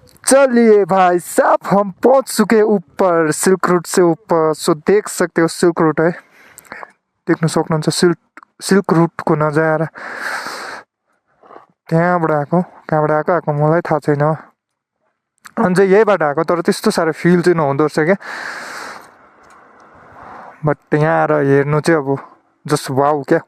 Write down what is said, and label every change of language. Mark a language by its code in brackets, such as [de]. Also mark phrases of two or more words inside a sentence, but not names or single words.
[hi] चलिए भाई साहब हम पहुंच चुके ऊपर सिल्क रूट से ऊपर। सो देख सकते हो सिल्क रूट है, [ne] देख्न सक्नुहुन्छ सिल्क रूटको नजारा। त्यहाँबाट आएको मलाई थाहा छैन। अनि चाहिँ यहीबाट आएको तर त्यस्तो साह्रो फिल चाहिँ नहुँदो रहेछ क्या। बट यहाँ आएर हेर्नु चाहिँ अब [en] just wow [ne] क्या।